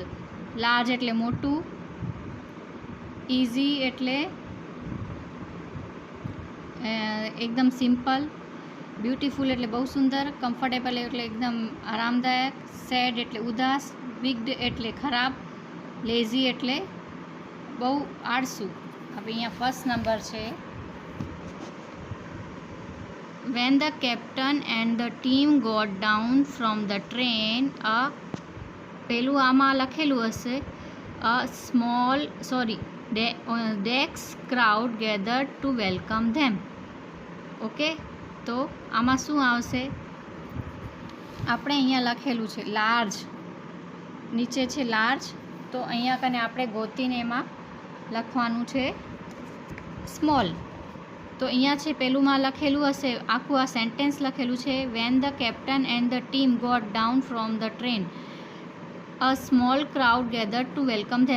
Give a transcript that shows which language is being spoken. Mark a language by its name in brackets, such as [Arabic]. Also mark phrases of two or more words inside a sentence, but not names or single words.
[Gujarati] લાર્જ એટલે મોટું, ઇઝી એટલે એકદમ સિમ્પલ, બ્યુટીફુલ એટલે બહુ સુંદર, કમ્ફર્ટેબલ એટલે એકદમ આરામદાયક, સેડ એટલે ઉદાસ, વિગ્ડ એટલે ખરાબ, લેઝી એટલે બહુ આળસુ. હવે અહીંયા ફર્સ્ટ નંબર છે [English] when the captain and the team got down from the train [Gujarati] પેલું આમાં લખેલું હશે [English] dense crowd gathered to welcome them. [Gujarati] ઓકે, તો આમાં શું આવશે? આપણે અહીંયા લખેલું છે લાર્જ, નીચે છે લાર્જ, તો અહીંયા કને આપણે ગોતીને એમાં લખવાનું છે સ્મોલ. તો અહીંયા છે પેલુંમાં લખેલું હશે, આખું આ સેન્ટેન્સ લખેલું છે [English] when the captain and the team got down from the train a small crowd gather to welcome them.